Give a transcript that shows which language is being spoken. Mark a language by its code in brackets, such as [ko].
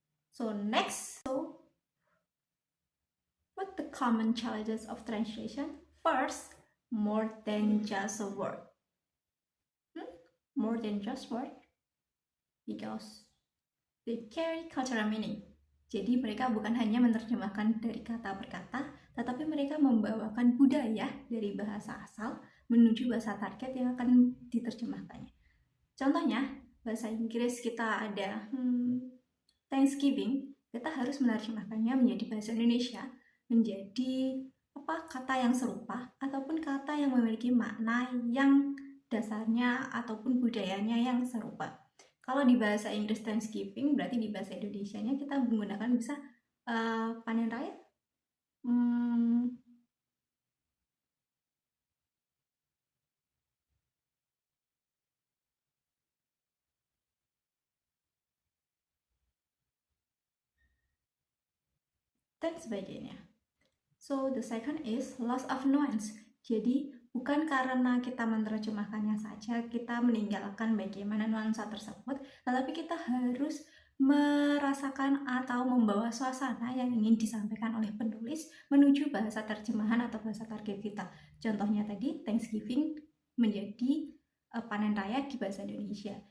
[en] So next, what the common challenges of translation? First, more than just a word. More than just word, because they carry cultural meaning. [id] Jadi mereka bukan hanya menerjemahkan dari kata per kata, tetapi mereka membawakan budaya dari bahasa asal menuju bahasa target yang akan diterjemahkannya. Contohnya, bahasa Inggris kita ada Thanksgiving, kita harus menerjemahkannya menjadi bahasa Indonesia, menjadi kata yang serupa ataupun kata yang memiliki makna yang dasarnya ataupun budayanya yang serupa. Kalau di bahasa Inggris Thanksgiving, berarti di bahasa Indonesianya kita menggunakan bisa panen raya. Dan sebagainya. [en] So, the second is loss of nuance. [id] Jadi, bukan karena kita menerjemahkannya saja, kita meninggalkan bagaimana nuansa tersebut, tetapi kita harus merasakan atau membawa suasana yang ingin disampaikan oleh penulis menuju bahasa terjemahan atau bahasa target kita. Contohnya tadi, Thanksgiving menjadi panen raya di bahasa Indonesia.